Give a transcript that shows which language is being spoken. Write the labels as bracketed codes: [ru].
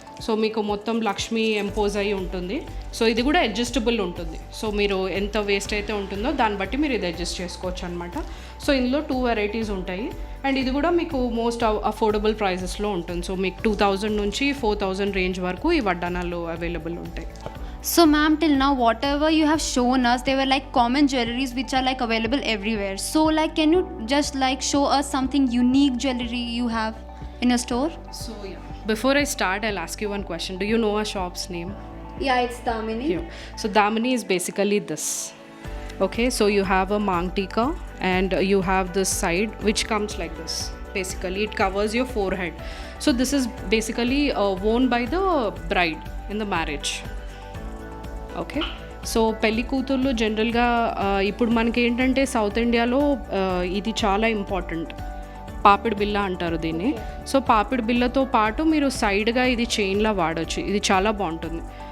[te] So మీకు మొత్తం లక్ష్మి ఎంపోజ్ అయ్యి ఉంటుంది. సో ఇది కూడా అడ్జస్టబుల్ ఉంటుంది. సో మీరు ఎంత వేస్ట్ అయితే ఉంటుందో దాన్ని బట్టి మీరు ఇది అడ్జస్ట్ చేసుకోవచ్చు అనమాట. సో ఇందులో 2 వెరైటీస్ ఉంటాయి, అండ్ ఇది కూడా మీకు మోస్ట్ అఫోర్డబుల్ ప్రైజెస్లో ఉంటుంది. సో మీకు 2000 నుంచి 4000 రేంజ్ వరకు ఈ వడ్డానాలు అవైలబుల్ ఉంటాయి. [en] So ma'am, till now whatever you have shown us, they were like common jewelries which are like available everywhere. So like can you just like show us something unique jewelry you have in your store? So yeah, before I start, I'll ask you one question. Do you know our shop's name? Yeah, it's Damini. Yeah. So Damini is basically this. Okay, so you have a mangtika and you have this side which comes like this. Basically it covers your forehead. So this is basically worn by the bride in the marriage. [te] Okay, so పెళ్లి కూతుర్లు జనరల్గా ఇప్పుడు మనకి ఏంటంటే south ఇండియాలో ఇది చాలా important. పాపిడి బిల్ల అంటారు దీన్ని. సో పాపిడి బిల్లతో పాటు మీరు సైడ్గా ఇది చైన్లా వాడచ్చు. ఇది చాలా బాగుంటుంది.